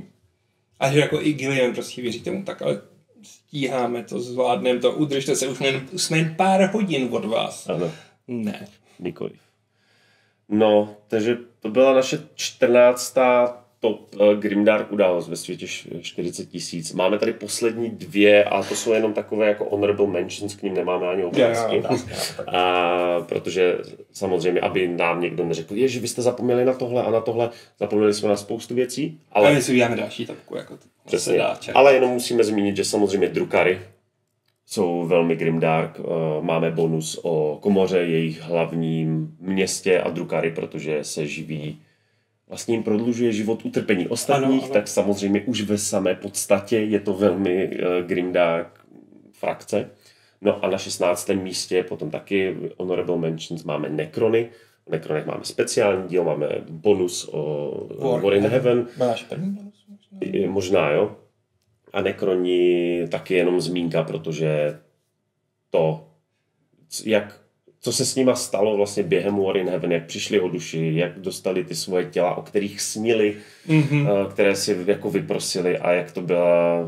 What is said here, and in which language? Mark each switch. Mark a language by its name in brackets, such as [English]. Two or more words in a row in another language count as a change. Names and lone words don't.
[Czech] A že jako i Gillian prostě věří tomu, tak ale stíháme to, zvládneme to, udržte se, už jsme jen pár hodin od vás. Ano. Ne. Nikoliv. No, takže to byla naše 14. top Grimdark událost ve světě 40 000. Máme tady poslední 2 a to jsou jenom takové jako [English] honorable mentions, [Czech] k ním nemáme ani obrázky. Protože samozřejmě, aby nám někdo neřekl, že vy jste zapomněli na tohle a na tohle, zapomněli jsme na spoustu věcí. Ale my si uděláme další topku. Jako přesně, ale jenom musíme zmínit, že samozřejmě drukary jsou velmi grimdark. Máme bonus o komoře, jejich hlavním městě a drukary, protože se živí, vlastně jim prodlužuje život utrpení ostatních, ano. Tak samozřejmě už ve samé podstatě je to velmi grimdark frakce. No a na 16. místě potom taky [English] honorable mentions [Czech] máme Necrony. V Necronech máme speciální díl, máme bonus o War in Heaven. Máš první bonus? Možná, jo. A Necroni taky jenom zmínka, protože to, co se s nima stalo vlastně během War in Heaven, jak přišli o duši, jak dostali ty svoje těla, o kterých snili, které si jako vyprosili a jak to byla